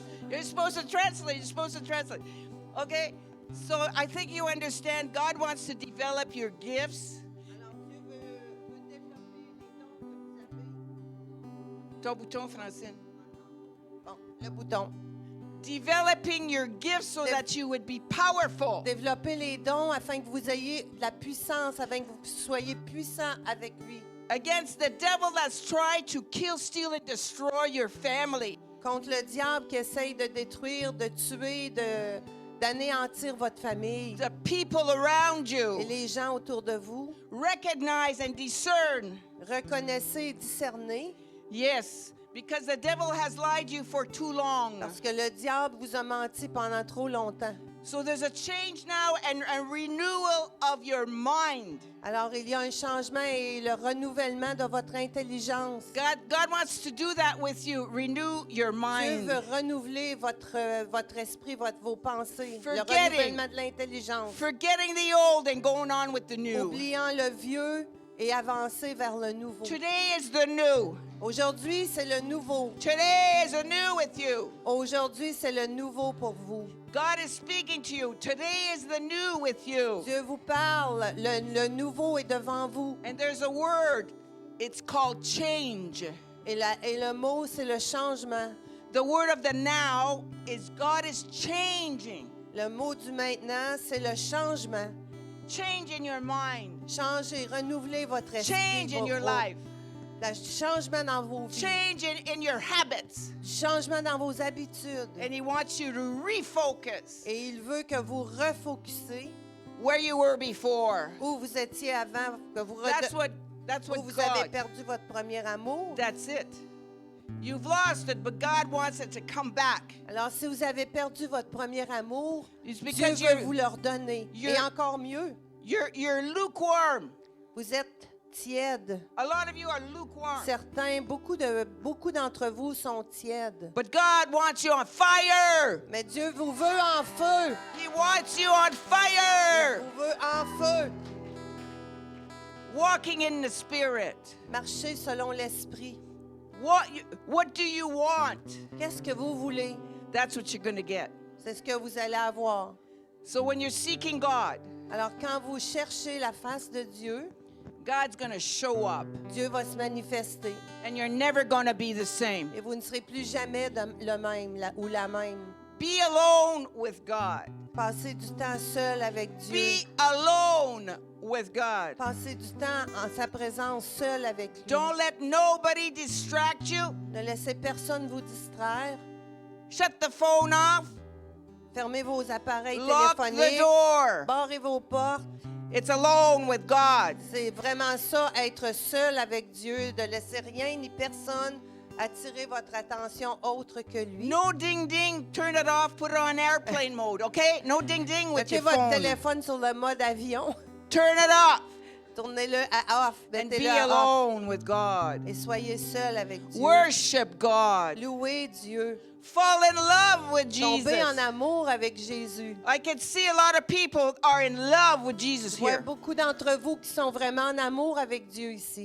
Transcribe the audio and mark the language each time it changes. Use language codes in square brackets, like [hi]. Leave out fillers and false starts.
[en] You're supposed to translate. Okay? So I think you understand God wants to develop your gifts. [fr] Alors, Dieu veut développer les dons que vous avez. Ton bouton, Francine. Bon, le bouton. [en] Developing your gifts so that you would be powerful. [fr] Développer les dons afin que vous ayez de la puissance, afin que vous soyez puissant avec lui. [en] Against the devil that's tried to kill, steal, and destroy your family. [fr] Contre le diable qui essaye de détruire, de tuer, d'anéantir votre famille. [en] The people around [fr] Et [en] you. [fr] les gens autour de vous. [en] Recognize and discern. [fr] Reconnaissez et discernez. [en] Yes, because the devil has lied you for too long. [fr] Parce que le diable vous a menti pendant trop longtemps. [en] So there's a change now and a renewal of your mind. [fr] Alors, il y a un changement et le renouvellement de votre intelligence. [en] God wants to do that with you. Renew your [fr] Dieu [en] mind. [fr] veut renouveler votre esprit, vos pensées. Le [en] Forgetting. [fr] renouvellement de l'intelligence. [en] Forgetting the old and going on with the new. [fr] Oubliant le vieux et avancer vers le nouveau. [en] Today is the new. [fr] Aujourd'hui, c'est le nouveau. [en] Today is a new with you. [fr] Aujourd'hui, c'est le nouveau pour vous. [en] God is speaking to you. Today is the new with you. [fr] Dieu vous parle. Le nouveau est devant vous. [en] And there's a word. It's called change. [fr] Et le mot, c'est le changement. [en] The word of the now is God is changing. [fr] Le mot du maintenant, c'est le changement. [en] Change in your mind. [fr] Changez, renouvelez votre esprit. [en] Change in your life. [fr] Le changement dans vos vies. [en] Change in your habits. [fr] Changement dans vos habitudes. [en] And He wants you to refocus [fr] Et il veut que vous refocussez [en] where you were before. [fr] où vous étiez avant, que vous, [en] That's what [fr] où vous avez [en] God. [fr] perdu votre premier amour. [en] That's it. You've lost it, but God wants it to come back. [fr] Alors, si vous avez perdu votre premier amour, [en] It's [fr] Dieu [en] because [fr] veut vous le redonner. [en] you're- [fr] Et encore mieux, [en] you're lukewarm. [fr] vous êtes tiède. [en] A lot of you are lukewarm. [fr] Certains, beaucoup d'entre vous sont tièdes. [en] But God wants you on fire. [fr] Mais Dieu vous veut en feu. [en] He wants you on [fr] Il [en] fire. [fr] vous veut en feu. [en] Walking in the Spirit. [fr] Marchez selon l'esprit. [en] What do you want? [fr] Qu'est-ce que vous voulez? [en] That's what you're going to get. [fr] C'est ce que vous allez avoir. [en] So when you're seeking God, [fr] Alors, quand vous cherchez la face de Dieu, [en] God's going to show up. [fr] Dieu va se manifester. [en] And you're never going to be the same. [fr] Et vous ne serez plus jamais le même ou la même. [en] Be alone with God. [fr] Passez du temps seul avec Dieu. [en] Be alone with God. [fr] Passez du temps en sa présence seul avec lui. [en] Don't let nobody distract you. [fr] Ne laissez personne vous distraire. [en] Shut the phone off. [fr] Fermez vos appareils [en] Lock the [fr] téléphoniques. [en] door. [fr] Barrez vos portes. [en] It's alone with God. [fr] C'est vraiment ça, être seul avec Dieu, de laisser rien ni personne attirer votre attention autre que lui. [en] No ding ding. Turn it off. Put it on airplane mode. Okay? No ding ding with [fr] Mettez [en] your [fr] votre [en] phone. [fr] téléphone sur le mode avion. [en] Turn it off [fr] Tournez-le à off. [en] and be [fr] Mettez-le à off. [en] alone with God. [fr] Et soyez seul avec Dieu. [en] Worship God. [fr] Louez Dieu. [en] Fall in love with Jesus. [fr] Tombez en amour avec Jésus. [en] I can see a lot of people are in love with Jesus [fr] Je vois [en] here. [fr] beaucoup d'entre vous qui sont vraiment en amour avec Dieu ici.